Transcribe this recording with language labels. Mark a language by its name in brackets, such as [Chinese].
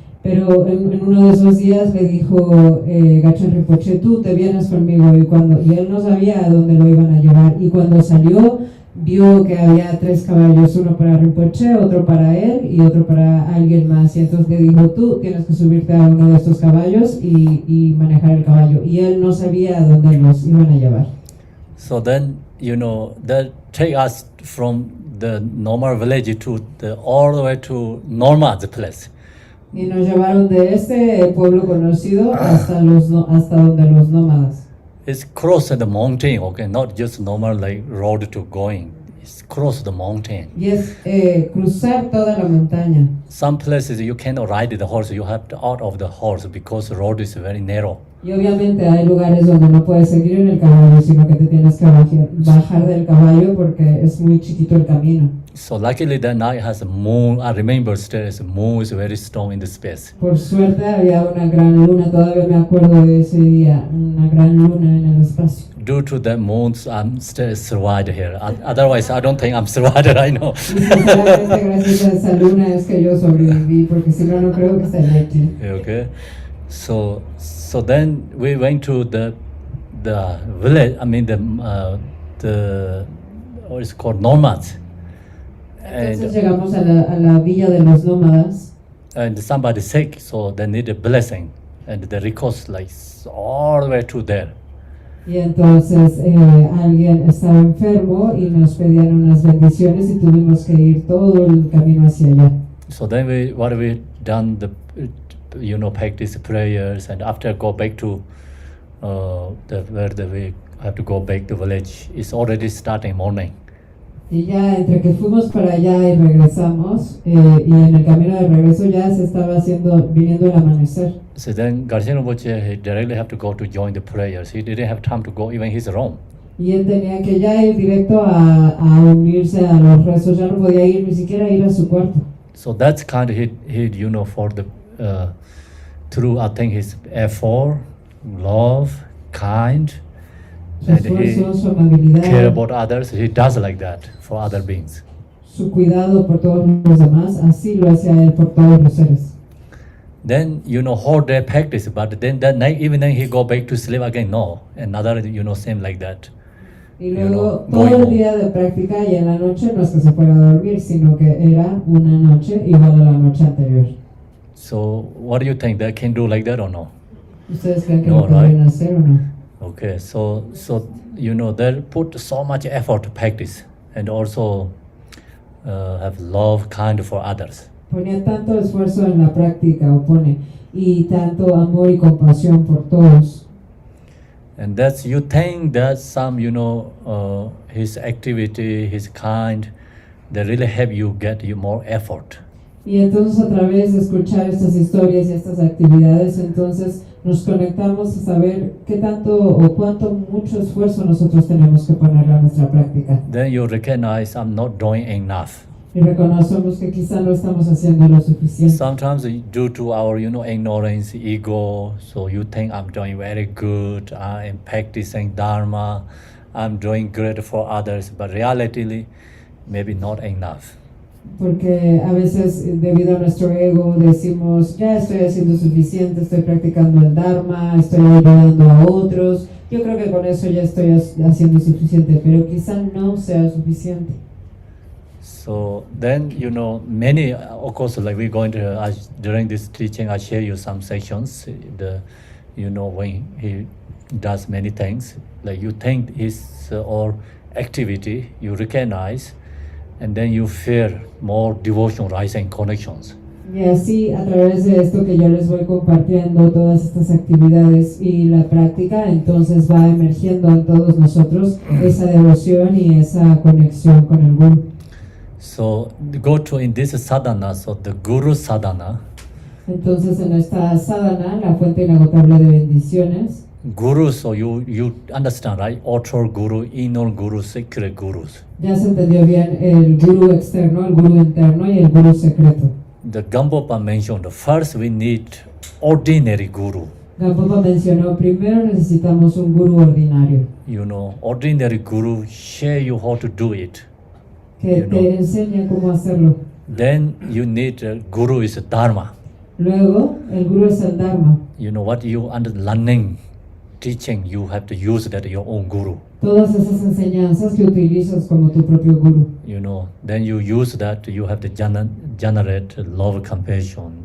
[Spanish] Pero en uno de esos días le dijo Garchen Rinpoche, tú te vienes conmigo, y él no sabía a dónde lo iban a llevar. Y cuando salió, vio que había 3 caballos, uno para Rinpoche, otro para él y otro para alguien más. Y entonces le dijo, tú tienes que subirte a uno de estos caballos y manejar el caballo. Y él no sabía a dónde los iban a llevar. [English] So then, they take us from the normal village to all the way to Norma's place. [Spanish] Y nos llevaron de este pueblo conocido hasta donde los nómadas. [English] It's cross the mountain, not just normal like road to going. It's cross the mountain. [Spanish] Y es cruzar toda la montaña. [English] Some places you cannot ride the horse, you have to out of the horse because the road is very narrow. [Spanish] Y obviamente hay lugares donde no puedes seguir en el caballo, sino que te tienes que bajar del caballo porque es muy chiquito el camino. [English] So luckily that night has a moon. I remember still the moon is very strong in the space. [Spanish] Por suerte había una gran luna, todavía me acuerdo de ese día, una gran luna en el espacio. [English] Due to that moon, I'm still survived here. Otherwise, I don't think I'm survived right now. [Spanish] Y sinceramente gracias a esa luna es que yo sobreviví, porque si no, no creo que estaría aquí. [English] Okay, so then we went to the village. I mean the what is called nomads. [Spanish] Entonces llegamos a la villa de los nómadas. [English] And somebody sick, so they need a blessing. and the request like all the way to there. [Spanish] Y entonces alguien estaba enfermo y nos pedían unas bendiciones y tuvimos que ir todo el camino hacia allá. [English] So then what we done practice prayers, and after go back to we have to go back to village. It's already starting morning. [Spanish] Y ya entre que fuimos para allá y regresamos, y en el camino de regreso ya se estaba viniendo el amanecer. [English] So then Garcia Rinpoche, he directly have to go to join the prayers. He didn't have time to go even his room. [Spanish] Y él tenía que ya ir directo a unirse a los rezos, ya no podía ir ni siquiera ir a su cuarto. [English] So that's kind of for the through I think his effort, love, kind, [Spanish] Su [English] and he [Spanish] esfuerzo, su amabilidad, [English] care about others. He does like that for other beings. [Spanish] su cuidado por todos los demás, así lo hacía él por todos los seres. [English] Then whole day practice, but then that night even then he go back to sleep again. No, another same like that. [Spanish] Y luego [English] going [Spanish] todo el [English] home. [Spanish] día de práctica y en la noche no es que se fuera a dormir, sino que era una noche igual a la noche anterior. [English] So what do you think? They can do like that or no? [Spanish] ¿Ustedes creen que [English] No, [Spanish] lo podrían [English] right? [Spanish] hacer o no? [English] Okay, so they put so much effort to practice and also have love, kind for others. [Spanish] Ponía tanto esfuerzo en la práctica, o pone, y tanto amor y compasión por todos. [English] And that's you think that some his activity, his kind, they really help you get you more effort. [Spanish] Y entonces a través de escuchar estas historias y estas actividades, entonces nos conectamos a saber qué tanto o cuánto mucho esfuerzo nosotros tenemos que ponerle a nuestra práctica. [English] Then you recognize I'm not doing enough. [Spanish] Y reconocemos que quizá no estamos haciendo lo suficiente. [English] Sometimes due to our ignorance, ego, so you think I'm doing very good, I'm practicing Dharma, I'm doing great for others, but reality maybe not enough. [Spanish] Porque a veces debido a nuestro ego decimos, ya estoy haciendo suficiente, estoy practicando el Dharma, estoy ayudando a otros, yo creo que con eso ya estoy haciendo suficiente, pero quizá no sea suficiente. [English] So then, many, of course, like we're going to, during this teaching, I share you some sections, when he does many things, like you think his or activity, you recognize, and then you feel more devotion rising connections. [Spanish] Y así, a través de esto que yo les voy compartiendo, todas estas actividades y la práctica, entonces va emergiendo en todos nosotros esa devoción y esa conexión con el Guru. [English] So go to in this sadhana, so the Guru sadhana, [Spanish] Entonces en esta sadhana, la fuente inagotable de bendiciones, [English] Guru, so you understand, right? Outer Guru, inner Guru, secret Gurus. [Spanish] ya se entendió bien el Guru externo, el Guru interno y el Guru secreto. [English] The Gampopa mentioned, first we need ordinary Guru. [Spanish] Gampopa mencionó, primero necesitamos un Guru ordinario, [English] Ordinary Guru share you how to do it. [Spanish] que te enseñe cómo hacerlo. [English] Then you need Guru is Dharma. [Spanish] Luego, el Guru es el Dharma. [English] What you under learning, teaching, you have to use that your own Guru. [Spanish] Todas esas enseñanzas que utilizas como tu propio Guru. [English] Then you use that, you have to generate love, compassion.